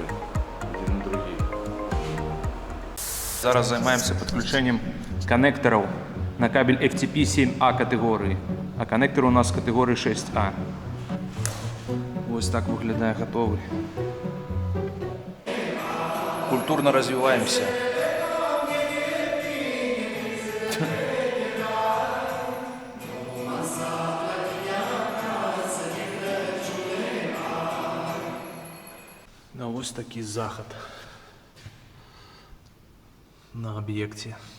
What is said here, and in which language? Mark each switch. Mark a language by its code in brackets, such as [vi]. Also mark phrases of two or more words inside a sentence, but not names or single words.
[be] Адзін і другі. Зараз займаемся падключэннем канектараў на кабель FTP 7A катэгорыі, а канектар у нас катэгорыі 6A. Вось так выглядае гатовы. [ru] культурно развиваемся. [uk] Ну, ось такий заход на об'єкті.